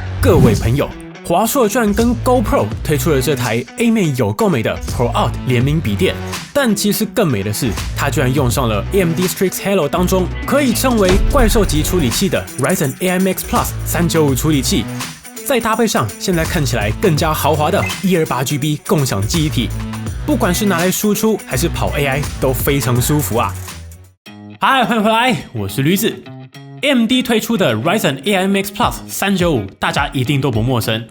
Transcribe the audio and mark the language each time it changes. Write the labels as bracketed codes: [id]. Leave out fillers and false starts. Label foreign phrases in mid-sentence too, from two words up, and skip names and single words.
[zh] 各位朋友，華碩居然跟 GoPro 推出了這台 A 面有夠美的 ProArt 聯名筆電，但其實更美的是，它居然用上了 AMD Strix Halo 當中可以稱為怪獸級處理器的 Ryzen AI Max Plus 395 處理器，再搭配上現在看起來更加豪華的 128GB 共享記憶體，不管是拿來輸出還是跑 AI 都非常舒服啊！嗨，歡迎回來，我是驢子。AMD 推出的 Ryzen AI Max Plus 395，大家一定都不陌生。